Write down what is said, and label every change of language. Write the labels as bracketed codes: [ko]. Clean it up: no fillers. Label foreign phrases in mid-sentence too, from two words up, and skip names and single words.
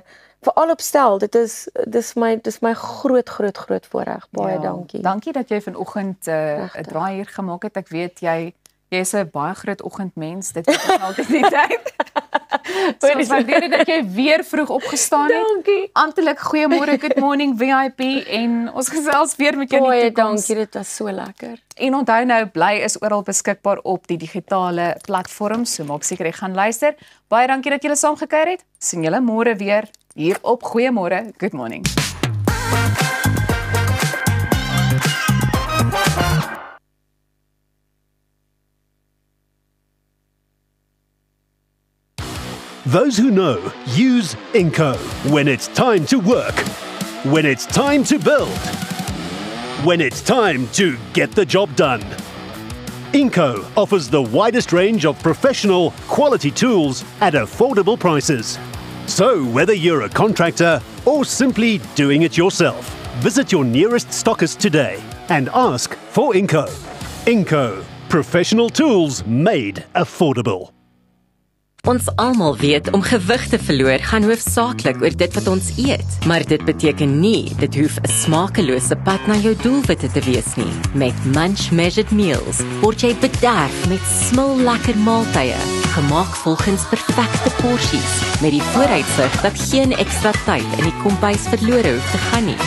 [af] Veral op stel, dis my groot voorreg. Baie dankie. Dankie dat jy vanoggend 'n draai hier gemaak het. Ek weet jy Jy is 'n baie groot oggendmens, dit weet ek altyd die tyd. So ons waardeer dit dat jy weer vroeg opgestaan het. Dankie. Amptelik goeiemôre, [en] good morning [af] VIP en ons gesels weer met jou in die toekoms. Dankie, dit was so lekker. En onthou nou, Bly is oral beskikbaar op die digitale platforms, so maak seker jy gaan luister. Baie dankie dat julle saam gekuier het. Sien julle môre weer hier op Goeiemôre, [en] good morning. Those who know, use Inco when it's time to work, when it's time to build, when it's time to get the job done. Inco offers the widest range of professional, quality tools at affordable prices. So whether you're a contractor or simply doing it yourself, visit your nearest stockist today and ask for Inco. Inco, professional tools made affordable. [af] Ons almal weet om gewig te verloor gaan hoofsaaklik oor dit wat ons eet, maar dit beteken nie dit hoef 'n smakelose pad na jou doelwitte te wees nie. Met Munch Measured Meals word jy bederf met smil lekker maaltye, gemaak volgens perfekte porsies, met die vooruitsig dat geen ekstra tyd in die kombuis verlore hoef te gaan nie.